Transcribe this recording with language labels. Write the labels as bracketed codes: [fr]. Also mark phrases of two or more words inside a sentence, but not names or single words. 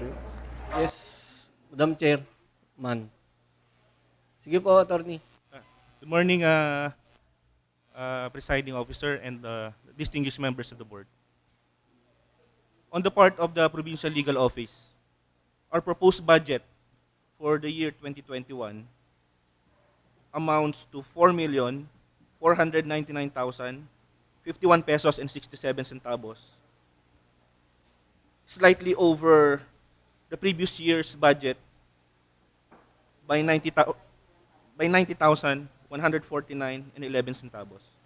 [en] Yes, Madam Chair, man. [tl] Sige po, attorney. [en] Good morning, Presiding Officer and distinguished members of the board. On the part of the Provincial Legal Office, our proposed budget for the year 2021 amounts to 4,499,051 pesos and 67 centavos, slightly over the previous year's budget by 90,149 and 11 centavos.